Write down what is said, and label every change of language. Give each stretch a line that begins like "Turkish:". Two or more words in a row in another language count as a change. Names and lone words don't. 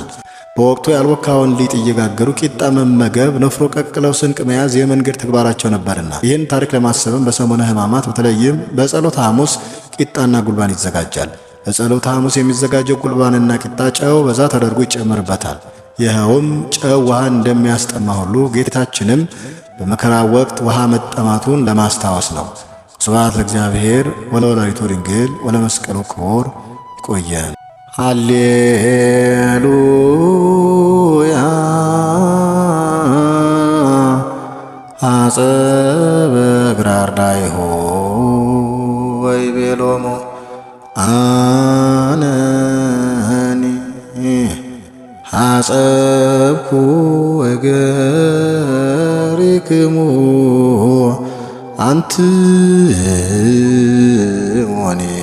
Amharic: በወቅቱ ያልቦካውን ሊጥ እየጋገሩ ቂጣ መመገብ፣ ንፍሮ ቀቅለው ስንቅ መያዝ የመንገድ ተግባራቸው ነበርና ይህን ታሪክ ለማሰብም በሰሙነ ሕማማት በተለይም በጸሎተ ሐሙስ ቂጣና ጉልባን ይዘጋጃል። በጸሎተ ሐሙስ የሚዘጋጀው ጉልባንና ቂጣ ጨው በዛ ተደርጎ ይጨመርበታል። ይኸውም ጨው ውሃን እንደሚያስጠማ ሁሉ ጌታችንም በመከራ ወቅት ውሃ መጠማቱን ለማስታወስ ነው።
Geez: ስብሐት ለእግዚአብሔር ወለወላዲቱ ድንግል ወለመስቀሉ ክቡር።
Amharic: ይቆየን።
Geez: ሃሌሉያ አጸበ እግራርዳይሁ ወይቤሎሙ አነኒ አጸብኩ እገሪክሙ አንትሙኒ